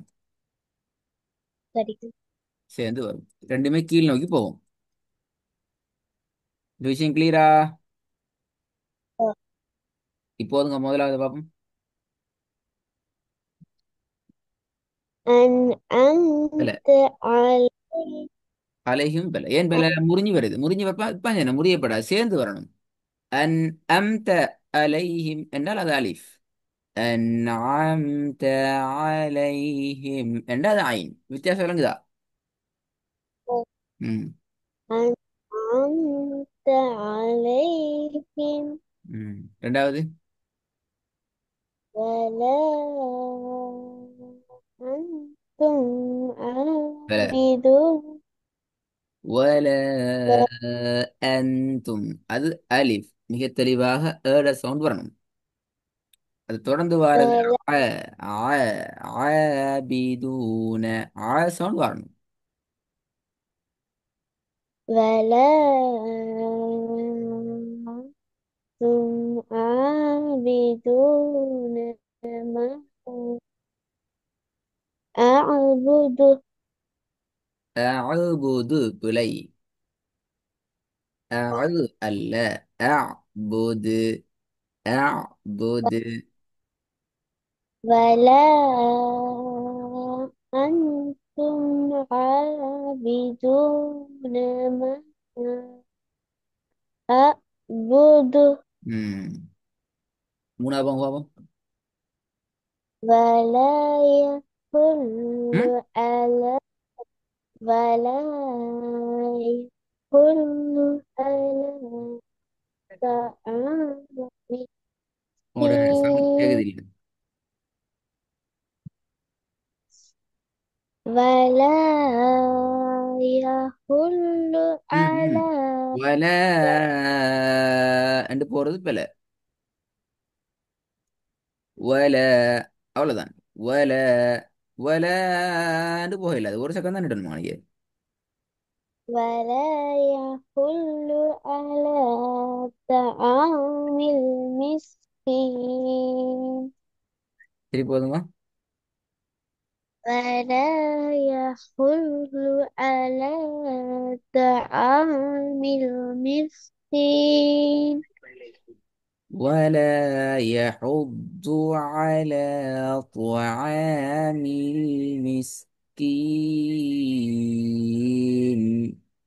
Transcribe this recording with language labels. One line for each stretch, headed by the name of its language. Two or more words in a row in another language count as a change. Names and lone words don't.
Tamil: சரி சேர்ந்து வரும் ரெண்டுமே கீழ் நோக்கி போகும் இந்த விஷயம் கிளியரா இப்போதுங்க முதலாவது பாப்போம் பல
Arabic: أنعمت علي
Tamil: அலையும் பல ஏன் பல முறிஞ்சு வருது முறிஞ்சு வரப்ப இப்ப என்ன முறியப்படாது சேர்ந்து வரணும்
Arabic: أنعمت عليهم
Tamil: என்றால் அது அலிஃப்
Arabic: أنعمت عليهم
Tamil: என்றால் அது ஐன் வித்தியாசம் விளங்குதா ம்
Arabic: أنعمت عليهم
Tamil: ம் ரெண்டாவது
Arabic: ولا أنتم
Tamil: பல
Arabic: عابدون ولا أنتم
Tamil: அது அலிஃப் மிக தெளிவாக ஏட சவுண்ட் வரணும் அது தொடர்ந்து வாரது
Arabic: ولا
Tamil: ஆபிதூன சவுண்ட் வரணும்
Arabic: ولا أنتم عابدون ما أعبد
Tamil: அழுபுது பிழை அல்ல அபுது அபுது
Arabic: ولا أنتم عابدون ما أعبد
Tamil: ம் மூணாவது பாவம்
Arabic: ولا ம் يحل على ولا يحل على طعام
Tamil: உங்களோட சவுண்ட்
Arabic: مسكين
Tamil: கேக்குது இல்லை
Arabic: ولا يحل ம் ம் على
Tamil: வல என்று போறது பிழை வல அவ்வளவுதான் வல வலன்னு போகல அது ஒரு செகண்ட் தான் நிடணுமா நீங்க
Arabic: ولا يحل على طعام المسكين
Tamil: சரி போதுமா
Arabic: ولا يحل على طعام المسكين ولا يحض على طعام المسكين